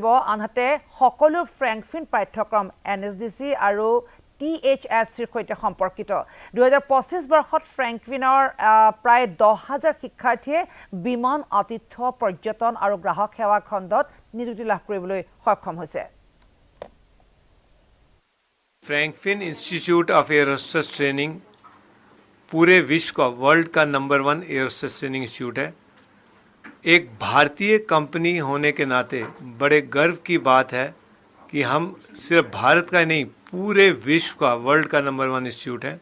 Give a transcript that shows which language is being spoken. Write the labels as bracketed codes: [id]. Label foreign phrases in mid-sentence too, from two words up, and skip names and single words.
[as] আনহাতে সকলো ফ্ৰেংকফিন পাঠ্যক্ৰম NSDC আৰু THSCৰ সৈতে সম্পৰ্কিত। 2025 বৰ্ষত ফ্ৰেংকফিনৰ প্ৰায় 10,000 শিক্ষাৰ্থীয়ে বিমান আতিথ্য, পৰ্যটন আৰু গ্ৰাহক সেৱা খণ্ডত নিযুক্তি লাভ কৰিবলৈ সক্ষম হৈছে। [hi] फ्रैंकफिन इंस्टीट्यूट ऑफ एयरोस्पेस ट्रेनिंग पूरे विश्व का वर्ल्ड का नंबर 1 [en] aerospace training institute [hi] है। एक भारतीय कंपनी होने के नाते बड़े गर्व की बात है कि हम सिर्फ भारत का नहीं, पूरे विश्व का वर्ल्ड का नंबर 1 इंस्टीट्यूट है।